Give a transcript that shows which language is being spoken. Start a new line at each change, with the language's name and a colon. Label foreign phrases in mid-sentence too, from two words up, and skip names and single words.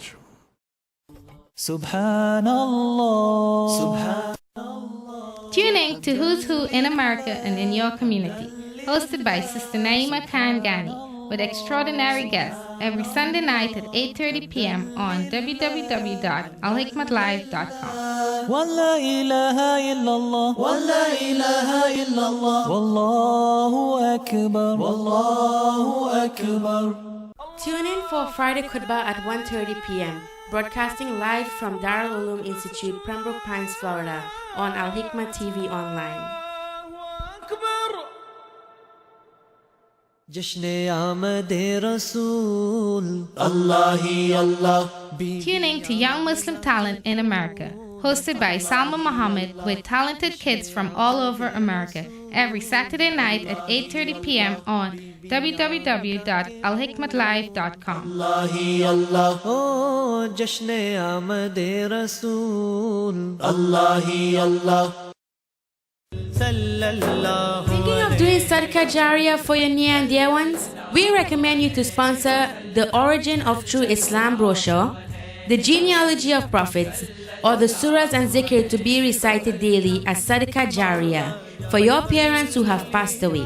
Arabic: Subhanallah.
English: Tune in to Who's Who in America and in your community, hosted by Sister Naima Khan Ghani, with extraordinary guests every Sunday night at 8:30 p.m. on www.alhikmatlive.com.
Arabic: ولا إله إلا الله ولا إله إلا الله والله أكبر والله أكبر.
English: Tune in for Friday Khutbah at 1:30 p.m. broadcasting live from Darul Uloom Institute, Pembroke Pines, Florida, on Al-Hikmat TV online.
Urdu: جشن آمد رسول اللہ ہی اللہ.
English: Tune in to Young Muslim Talent in America, hosted by Salma Muhammad, with talented kids from all over America, every Saturday night at 8:30 p.m. on www.alhikmatlive.com.
Urdu: اللہ ہی اللہ. او جشن آمد رسول اللہ ہی اللہ.
English: Thinking of doing
Arabic: صدقة جارية
English: for your near and dear ones? We recommend you to sponsor the Origin of True Islam brochure, the Genealogy of Prophets, or the surahs and zikr to be recited daily as
Arabic: صدقة جارية
English: for your parents who have passed away.